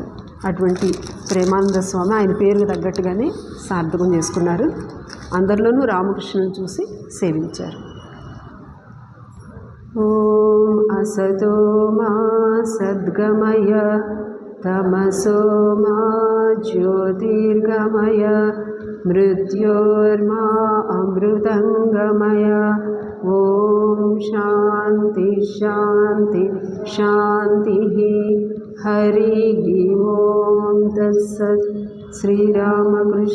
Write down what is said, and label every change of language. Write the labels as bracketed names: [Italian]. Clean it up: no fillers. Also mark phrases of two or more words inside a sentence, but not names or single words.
[Telugu] అటువంటి ప్రేమానంద స్వామి ఆయన పేరుకు తగ్గట్టుగానే సార్థకం చేసుకున్నారు. అందరిలోనూ రామకృష్ణుని చూసి సేవించారు. [Sanskrit] ఓం అసతో మా సద్గమయ తమసో మా జ్యోతిర్గమయ मृत्योर्मा अमृतंगमय। ओम शांति शांति शांति। हरि ओम तत्सत्।